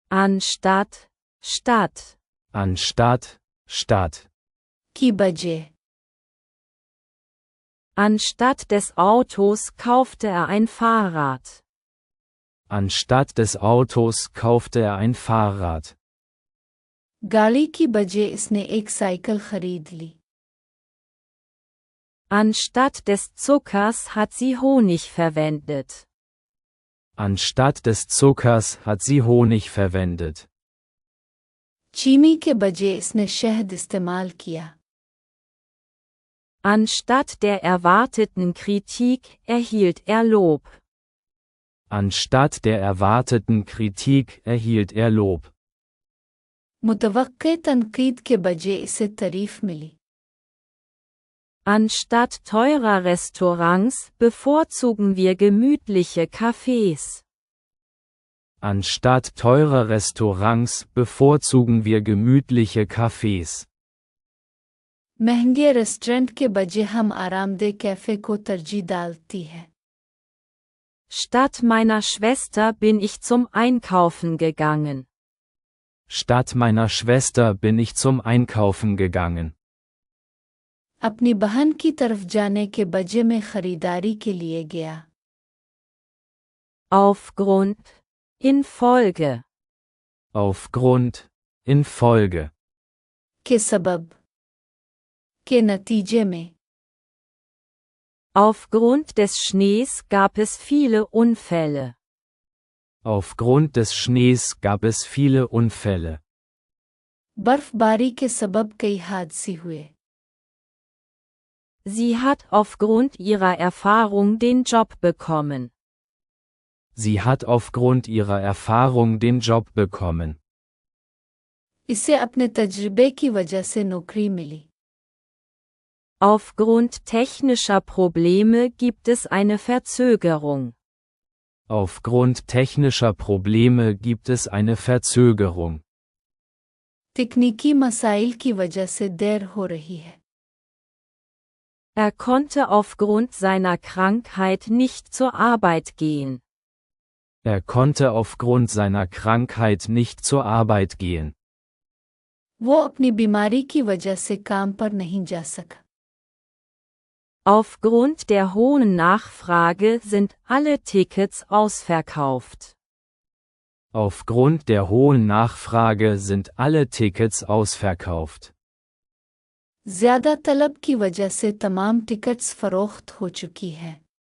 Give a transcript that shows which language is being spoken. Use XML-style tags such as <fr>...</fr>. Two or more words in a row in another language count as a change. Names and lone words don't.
<de>anstatt, statt, anstatt, statt.</de> <ur>की बजाय</ur> <de>anstatt des Autos kaufte er ein Fahrrad, Anstatt des Autos kaufte er ein Fahrrad.</de> <ur>गाड़ी की बजाय इसने एक साइकिल खरीद ली।</ur> <de>anstatt des Zuckers hat sie Honig verwendet, Anstatt des Zuckers hat sie Honig verwendet.</de> <ur>चीनी के बजाय इसने शहद इस्तेमाल किया।</ur> <de>anstatt der erwarteten Kritik erhielt er Lob, Anstatt der erwarteten Kritik erhielt er Lob.</de> <ur>मुतवक्के तनकीद के बजाय इसे तारीफ मिली।</ur> <de>anstatt teurer Restaurants bevorzugen wir gemütliche Cafés, Anstatt teurer Restaurants bevorzugen wir gemütliche Cafés.</de> <ur>महंगे रेस्टोरेंट के बजाय हम आरामदेह कैफे को तरजीह डालती है।</ur> <de>Statt meiner Schwester bin ich zum Einkaufen gegangen, Statt meiner Schwester bin ich zum Einkaufen gegangen.</de> <ur>अपनी बहन की तरफ जाने के बजाय में खरीदारी के लिए गया।</ur> <de>aufgrund, infolge, Aufgrund, infolge.</de> <ur>के सबब के नतीजे में</ur> <de>aufgrund des Schnees gab es viele Unfälle, Aufgrund des Schnees gab es viele Unfälle.</de> <ur>बर्फबारी के सबब कई हादसे हुए।</ur> <de>sie hat aufgrund ihrer Erfahrung den Job bekommen, Sie hat aufgrund ihrer Erfahrung den Job bekommen.</de> <ur>इसे अपने तजुर्बे की वजह से नौकरी मिली।</ur> <de>aufgrund technischer Probleme gibt es eine Verzögerung, Aufgrund technischer Probleme gibt es eine Verzögerung.</de> <ur>तकनीकी मसाइल की वजह से देर हो रही है।</ur> <de>er konnte aufgrund seiner Krankheit nicht zur Arbeit gehen, Er konnte aufgrund seiner Krankheit nicht zur Arbeit gehen.</de> <ur>वो अपनी बीमारी की वजह से काम पर नहीं जा सका।</ur> <de>aufgrund der hohen Nachfrage sind alle Tickets ausverkauft, Aufgrund der hohen Nachfrage sind alle Tickets ausverkauft.</de> <ur>ज्यादा तलब की वजह से तमाम टिकट्स फरोख्त हो चुकी हैं।</ur>